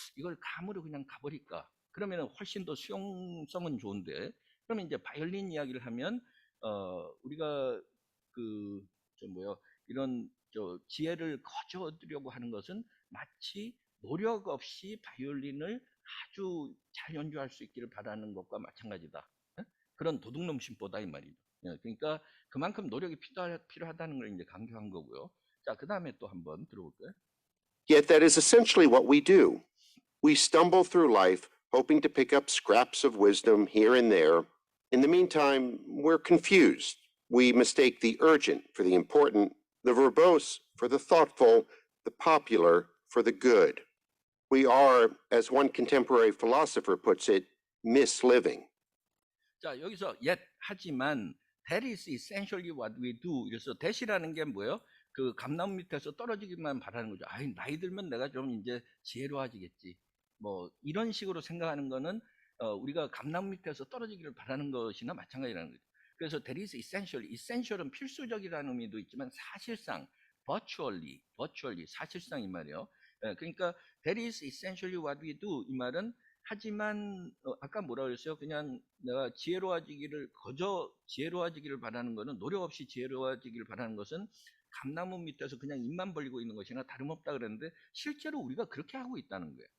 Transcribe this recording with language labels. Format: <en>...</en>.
<ko>이걸 감으로 그냥 가버릴까? 그러면 훨씬 더 수용성은 좋은데, 그러면 이제 바이올린 이야기를 하면, 우리가 그, 이런 지혜를 거저 얻으려고 하는 것은 마치 노력 없이 바이올린을 아주 잘 연주할 수 있기를 바라는 것과 마찬가지다. 예? 그런 도둑놈 심보다 이 말이죠. 예, 그러니까 그만큼 노력이 필요하다는 걸 이제 강조한 거고요. 자, 그 다음에 또 한번 들어볼까요?</ko> <en>Yet that is essentially what we do. We stumble through life hoping to pick up scraps of wisdom here and there. In the meantime, we're confused. We mistake the urgent for the important, the verbose for the thoughtful, the popular for the good. We are, as one contemporary philosopher puts it, misliving.</en> <ko>자, 여기서</ko> <en>yet</en> <ko>하지만</ko> <en>that is essentially what we do.</en> <ko>그래서 that이라는 게 뭐예요? 그 감나무 밑에서 떨어지기만 바라는 거죠. 아이, 나이 들면 내가 좀 이제 지혜로워지겠지. 뭐 이런 식으로 생각하는 거는 우리가 감나무 밑에서 떨어지기를 바라는 것이나 마찬가지라는 거죠. 그래서</ko> <en>that is essential.</en> <ko>essential은 필수적이라는 의미도 있지만 사실상 virtually 사실상 이 말이에요. 그러니까</ko> <en>that is essentially what we do.</en> <ko>이 말은 하지만 아까 뭐라 그랬어요? 그냥 내가 거저 지혜로워지기를 바라는 것은 노력 없이 지혜로워지기를 바라는 것은 감나무 밑에서 그냥 입만 벌리고 있는 것이나 다름없다 그랬는데 실제로 우리가 그렇게 하고 있다는 거예요.</ko>